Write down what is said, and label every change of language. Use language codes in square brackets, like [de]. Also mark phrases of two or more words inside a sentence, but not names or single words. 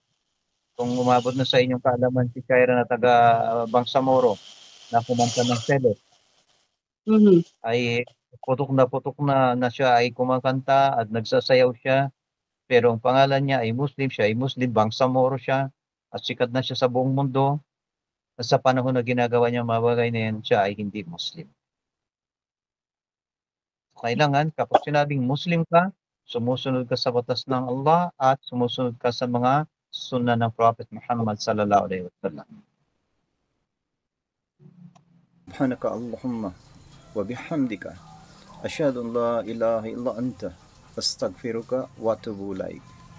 [tl] Kung umabot na sa inyong kaalaman si Shaira na taga Bangsamoro na kumanta ng Selos, ay putok na siya ay kumakanta at nagsasayaw siya, pero ang pangalan niya ay Muslim, siya ay Muslim, Bangsamoro siya, at sikat na siya sa buong mundo. At sa panahon na ginagawa niya mga bagay na yan, siya ay hindi Muslim. Kailangan, kapag sinabing Muslim ka, sumusunod ka sa batas ng Allah at sumusunod ka sa mga sunnah ng Prophet Muhammad [ar] صلى الله عليه وسلم. سبحانك اللهم وبحمدك أشهد أن لا إله إلا أنت أستغفرك وأتوب إليك